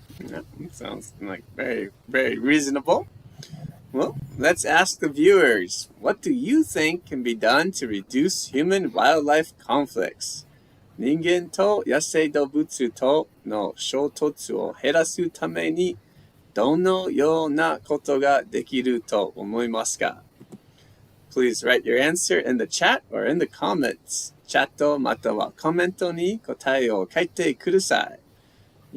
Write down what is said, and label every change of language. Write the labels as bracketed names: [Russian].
[English] Yeah, sounds like very, very reasonable. Well, let's ask the viewers, what do you think can be done to reduce human-wildlife conflicts? [Japanese] 人間と野生動物との衝突を減らすためにどのようなことができると思いますか? [English] Please write your answer in the chat or in the comments. [Japanese] チャットまたはコメントに答えを書いてください.